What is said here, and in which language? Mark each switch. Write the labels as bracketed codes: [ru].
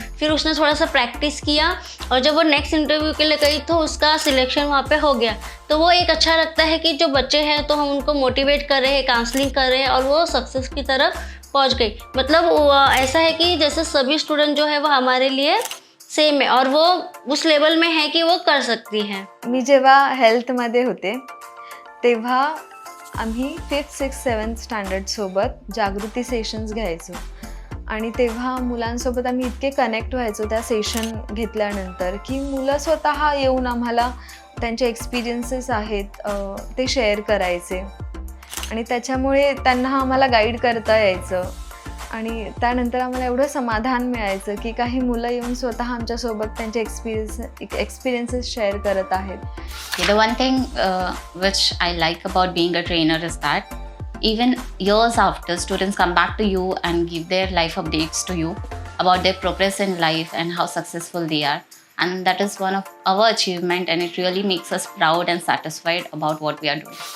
[hi] फिर उसने थोड़ा सा प्रैक्टिस किया और जब वो नेक्स्ट इंटरव्यू के लिए गई तो उसका सिलेक्शन वहाँ पे हो गया। तो वो एक अच्छा लगता है कि जो बच्चे हैं तो हम उनको मोटिवेट कर रहे हैं, काउंसलिंग कर रहे हैं और वो सक्सेस की तरफ पहुँच गई। मतलब ऐसा है कि जैसे सभी स्टूडेंट जो है वो हमारे लिए सेम है और वो उस लेवल में है की वो कर सकती है। [mr] मी जेव्हा हेल्थमध्ये होते तेव्हा आम्ही 5th, 6th, 7th स्टँडर्डसोबत जागृती सेशन्स घ्यायचो आणि तेव्हा मुलांसोबत आम्ही इतके कनेक्ट व्हायचो त्या सेशन घेतल्यानंतर की मुलं स्वतः येऊन आम्हाला त्यांचे एक्सपिरियन्सेस आहेत ते शेअर करायचे आणि त्याच्यामुळे त्यांना आम्हाला गाईड करता यायचं आणि त्यानंतर आम्हाला एवढं समाधान मिळायचं की काही मुलं येऊन स्वतः आमच्यासोबत त्यांचे एक्सपिरियन्सेस शेअर करत आहेत. [en] The one thing which I like about being a trainer is that even years after, students come back to you and give their life updates to you about their progress in life and how successful they are. And that is one of our achievement, and it really makes us proud and satisfied about what we are doing.